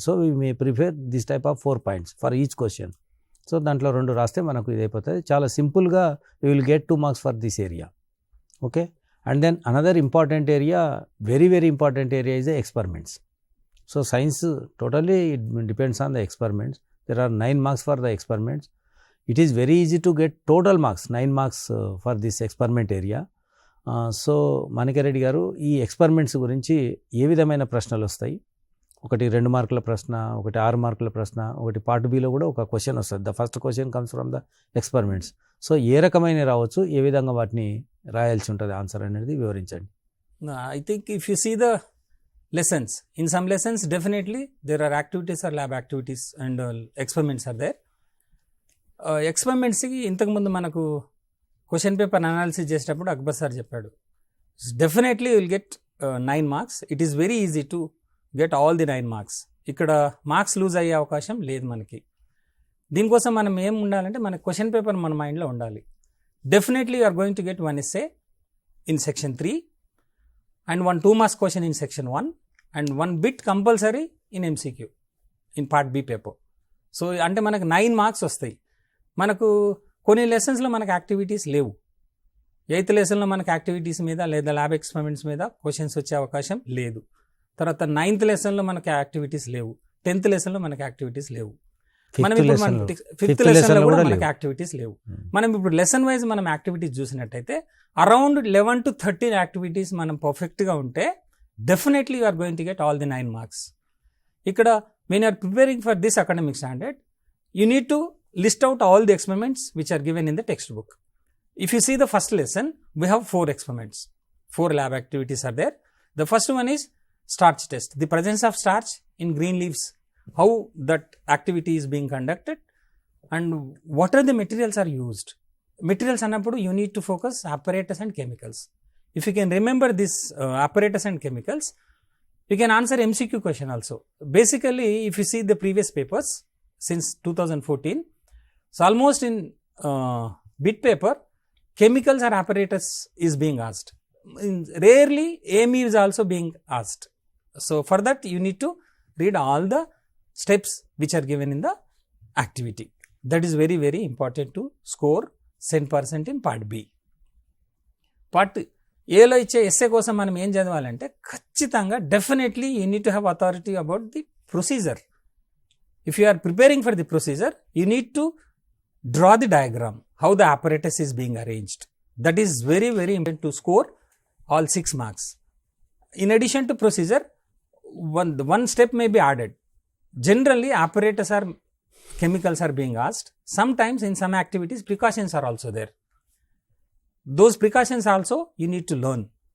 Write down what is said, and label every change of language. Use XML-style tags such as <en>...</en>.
<en>So we may prepare this type of 4 points for each question.</en> <te>So దాంట్లో 2 రాస్తే మనకు ఇది అయిపోతుంది. చాలా సింపుల్గా</te> <en>We will get 2 marks for this area. Okay, and then another important area, very very important area is the experiments. So science totally it depends on the experiments. there are 9 marks for the experiments. It is very easy to get total marks, 9 marks for this experiment area.</en> <te>So Manikya Reddy గారు, ఈ experiments గురించి ఏ విధమైన ప్రశ్నలు వస్తాయి? ఒకటి 2 మార్కుల ప్రశ్న, ఒకటి 6 మార్కుల ప్రశ్న, ఒకటి పార్ట్ బిలో కూడా ఒక క్వశ్చన్ వస్తుంది.</te> <en>The first question comes from the experiments.</en> <te>So ఏ రకమైన రావచ్చు, ఏ విధంగా వాటిని రాయాల్సి ఉంటుంది ఆన్సర్ అనేది వివరించండి.</te> <en>I think if you see the lessons, in some lessons definitely there are activities or lab activities and experiments are there.</en> <te>ఎక్స్పెరిమెంట్స్కి ఇంతకుముందు మనకు క్వశ్చన్ పేపర్ అనాలిసిస్ చేసేటప్పుడు అక్బర్ సార్ చెప్పాడు,</te> <en>Definitely will get 9 marks. It is very easy to get all the 9 marks.</en> <te>ఇక్కడ marks loose అయ్యే అవకాశం లేదు మనకి. దీనికోసం మనం ఏం ఉండాలంటే మన క్వశ్చన్ పేపర్ మన మైండ్లో ఉండాలి.</te> <en>Definitely you are going to get 1 essay in section 3 and 1 2 marks question in section 1 and 1 bit compulsory in MCQ in part B paper.</en> <te>So అంటే మనకు 9 మార్క్స్ వస్తాయి. మనకు కొన్ని లెసన్స్లో మనకు యాక్టివిటీస్ లేవు. 8th లెసన్లో మనకు యాక్టివిటీస్ మీద లేదా ల్యాబ్ ఎక్స్పెరిమెంట్స్ మీద క్వశ్చన్స్ వచ్చే అవకాశం లేదు. తర్వాత 9th లెసన్లో మనకు యాక్టివిటీస్ లేవు. 10th లెసన్లో మనకు యాక్టివిటీస్ లేవు. మనం ఇప్పుడు ఫిఫ్త్ లెసన్లో కూడా మనకు యాక్టివిటీస్ లేవు. మనం ఇప్పుడు లెసన్ వైజ్ మనం యాక్టివిటీస్ చూసినట్టయితే అరౌండ్ 11 to 13 యాక్టివిటీస్ మనం పర్ఫెక్ట్గా ఉంటే</te> <en>Definitely you are going to get all the 9 marks. ఇక్కడ when you are preparing for this academic standard, you need to list out all the experiments which are given in the textbook. If you see the first lesson, we have 4 experiments. 4 lab activities are there. The first one is starch test. The presence of starch in green leaves, how that activity is being conducted and what are the materials are used. Materials annappudu you need to focus apparatus and chemicals. If you can remember this apparatus and chemicals, you can answer MCQ question also. Basically, if you see the previous papers since 2014, so almost in bit paper, chemicals or apparatus is being asked. Rarely, AME is also being asked. So for that, you need to read all the steps which are given in the activity. That is very, very important to score 10% in part B.</en> <te>Part ఏలో ఇచ్చే essay కోసం మనం ఏం చదవాలంటే ఖచ్చితంగా</te> <en>Definitely you need to have authority about the procedure. If you are preparing for the procedure, you need to draw the diagram how the apparatus is being arranged. That is very, very important to score all 6 marks. In addition to procedure, one step may be added. Generally, apparatus or chemicals are being asked. Sometimes in some activities, precautions are also there. Those precautions also you need to learn.</en>